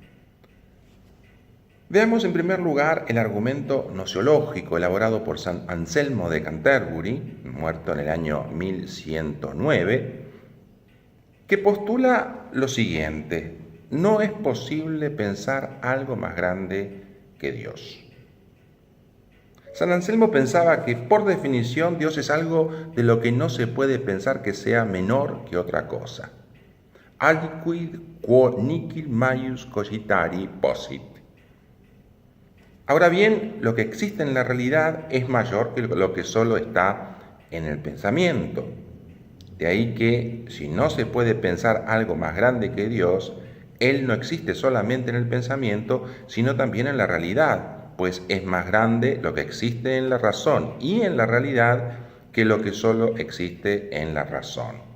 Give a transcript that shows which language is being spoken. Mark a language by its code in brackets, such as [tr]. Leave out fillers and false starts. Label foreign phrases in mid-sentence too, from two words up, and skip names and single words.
[es] Veamos en primer lugar el argumento gnosiológico elaborado por San Anselmo de Canterbury, muerto en el año 1109, que postula lo siguiente: no es posible pensar algo más grande que Dios. San Anselmo pensaba que, por definición, Dios es algo de lo que no se puede pensar que sea menor que otra cosa. [la] Aliquid quo nihil maius cogitari possit. [es] Ahora bien, lo que existe en la realidad es mayor que lo que solo está en el pensamiento. De ahí que, si no se puede pensar algo más grande que Dios, Él no existe solamente en el pensamiento, sino también en la realidad, pues es más grande lo que existe en la razón y en la realidad que lo que solo existe en la razón.